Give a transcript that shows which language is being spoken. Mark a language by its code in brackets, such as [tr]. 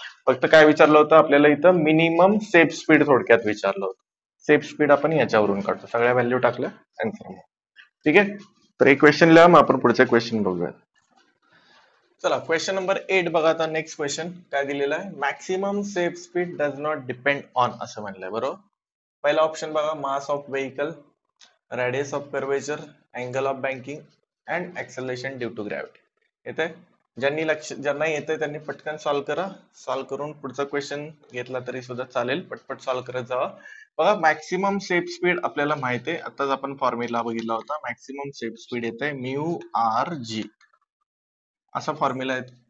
[mr] फक्त काय विचारलं होतं आपल्याला इथं, मिनिमम सेफ स्पीड थोडक्यात विचारलं होतं. सेफ स्पीड आपण याच्यावरून काढतो, सगळ्या व्हॅल्यू टाकल्या आन्सर. ठीक आहे, तर एक क्वेश्चन लिहा, मग आपण पुढचे क्वेश्चन बघूया. चला क्वेश्चन नंबर 8 बघा. आता नेक्स्ट क्वेश्चन काय दिलेला आहे, [en] maximum safe speed does not depend on [mr] असं म्हणलंय. बरोबर, पहिला ऑप्शन बघा, [en] Mass of vehicle, radius of curvature, angle of banking and acceleration due to gravity. [mr] येते? ज्यांना येते त्यांनी पटकन सॉल्व करा. सॉल्व करून पुढचा क्वेश्चन घेतला तरी सुद्धा चालेल, पटपट सॉल्व करत जावा. बघा, मॅक्सिमम सेफ स्पीड आपल्याला माहिती आहे, आताच आपण फॉर्म्युला बघितला होता. मॅक्सिमम सेफ स्पीड येते म्यू आर जी, असा फॉर्म्युला आहे.